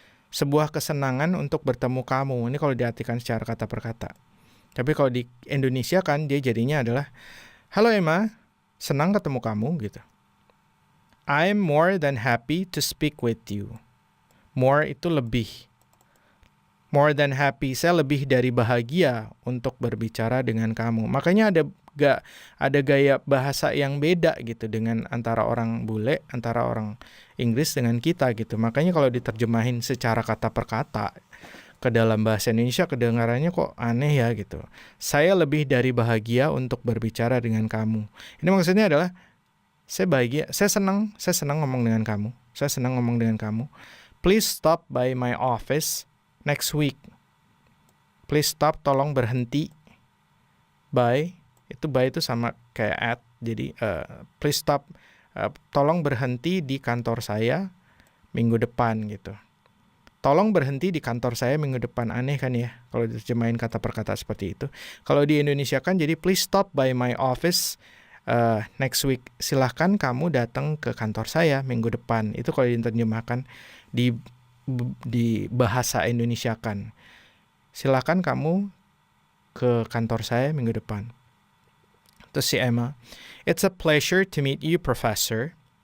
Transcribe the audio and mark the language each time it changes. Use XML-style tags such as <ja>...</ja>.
<id>Sebuah kesenangan untuk bertemu kamu. Ini kalau diartikan secara kata per kata. Tapi kalau di Indonesia kan dia jadinya adalah halo Emma, senang ketemu kamu gitu.</id> <en>I'm more than happy to speak with you.</en> <id>More itu lebih.</id> <en>More than happy,</en> <id>saya lebih dari bahagia untuk berbicara dengan kamu. Makanya ada gaya bahasa yang beda gitu dengan antara orang bule, antara orang Inggris dengan kita gitu. Makanya kalau diterjemahin secara kata per kata ke dalam bahasa Indonesia kedengarannya kok aneh ya gitu. Saya lebih dari bahagia untuk berbicara dengan kamu. Ini maksudnya adalah saya bahagia, saya senang ngomong dengan kamu. Saya senang ngomong dengan kamu.</id> <en>Please stop by my office next week. Please stop,</en> <id>tolong berhenti. By itu sama kayak at. Jadi</id> <en>please stop,</en> <id>tolong berhenti di kantor saya minggu depan gitu. Tolong berhenti di kantor saya minggu depan. Aneh kan ya kalau diterjemahin kata per kata seperti itu. Kalau di Indonesia kan jadi</id> <en>please stop by my office next week.</en> <id>Silahkan kamu datang ke kantor saya minggu depan. Itu kalau diterjemahkan di bahasa Indonesia kan. Silahkan kamu ke kantor saya minggu depan. Terus si</id> <en>Emma, it's a pleasure to meet you, Professor.</en>